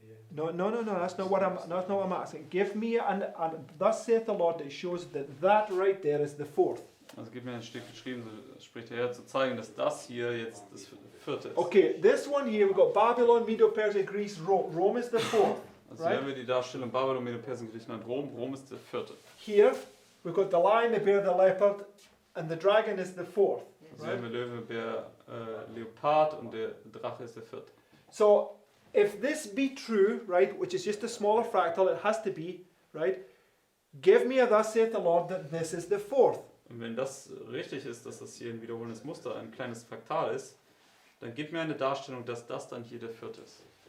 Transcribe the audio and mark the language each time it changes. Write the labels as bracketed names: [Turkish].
[English] No, that's not what I'm asking. Give me and thus saith the Lord that shows that right there is the fourth. [German] Also gibt mir ein Stück geschrieben, so spricht der Herr, zu zeigen, dass das hier jetzt das vierte ist. [English] Okay, this one here, we've got Babylon, Medo, Persia, Greece, Rome. Rome is the fourth. [German] Also hier [English] Right. [German] haben wir die Darstellung Babylon, Medo, Persien, Griechenland, Rom. Rom ist der vierte. [English] Here, we've got the lion, the bear, the leopard, and the dragon is the fourth. [German] Also hier haben wir Löwe, Bär, Leopard und der Drache ist der vierte. [English] So, if this be true, right, which is just a smaller fractal, it has to be, right, give me a thus saith the Lord that this is the fourth. [German] Und wenn das richtig ist, dass das hier ein wiederholendes Muster, ein kleines Fraktal ist, dann gib mir eine Darstellung, dass das dann hier der vierte ist.